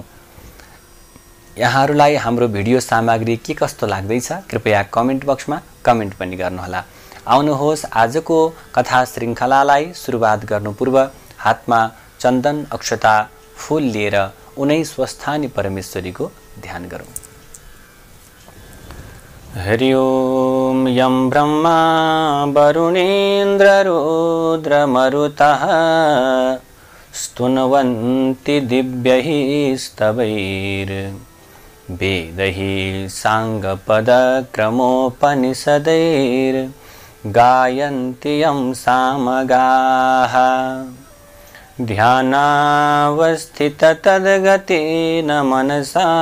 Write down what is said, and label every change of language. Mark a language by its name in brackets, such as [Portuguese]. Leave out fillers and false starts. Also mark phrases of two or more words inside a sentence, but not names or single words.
[Nepali] यहाँहरूलाई हाम्रो भिडियो सामग्री के कस्तो लाग्दैछ कृपया कमेन्ट बक्समा कमेन्ट पनि गर्नुहोला। आउनुहोस् आजको कथा श्रृङ्खलालाई सुरुवात गर्नु पूर्व हातमा चन्दन अक्षता फूल लिएर उनै स्वस्थानी परमेश्वरीको ध्यान गरौँ। [Sanskrit] हरि ओम यं ब्रह्मा वरुणेन्द्र रुद्र मरुतः स्तुन्वन्ति दिव्यैः स्तवैर् वेदैः साङ्गपद क्रमोपनिषदैर् गायन्ति यं सामगाः ध्यानावस्थित तद्गतेन मनसा